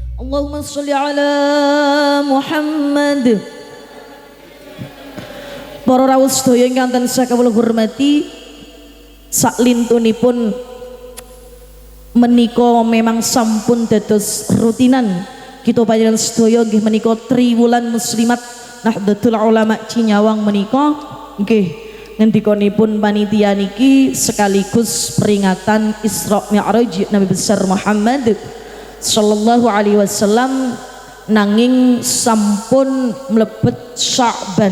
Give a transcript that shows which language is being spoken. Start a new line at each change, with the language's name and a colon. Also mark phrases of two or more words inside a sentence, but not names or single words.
Arabic: اللهم صل على محمد.
Javanese: Para rawuh sedaya ingkang tansah kawula hormati, saklintunipun menika memang sampun dados rutinan kita panjenengan sedaya nggih menika triwulan muslimat Nahdlatul Ulama Cinyawang menika nggih ngendikanipun panitia niki sekaligus peringatan Isra Mi'raj Nabi besar Muhammad
Arabic: صلى الله عليه وسلم,
Javanese: nanging sampun mlebet Sya'ban.